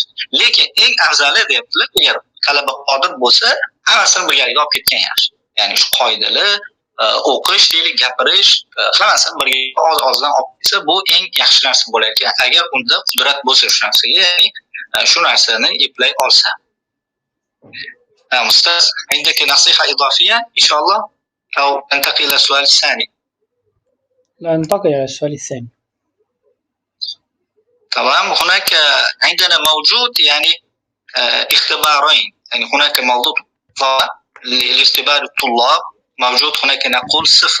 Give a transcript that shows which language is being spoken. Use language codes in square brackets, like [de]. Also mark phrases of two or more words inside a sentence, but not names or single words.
[uz] Lekin eng afzali deyaptilar, agar talaba qodir bo'lsa, hammasini birgalikda olib ketgan yaxshi. Ya'ni shu qoidalar o'qish, deylik, gapirish, hammasini birga oz-ozdan olib ketsa, bu eng yaxshi narsa bo'lar ekan. Agar unda qudrat bo'lsa shu narsaga, ya'ni shu narsani eplay olsa. [ar] أستاذ عندك نصيحة إضافية إن شاء الله أو ننتقل إلى السؤال الثاني؟ لا، ننتقل إلى السؤال الثاني. تمام. هناك عندنا موجود يعني اختبارين، يعني هناك موضوع لاختبار الطلاب موجود، هناك نقول 0.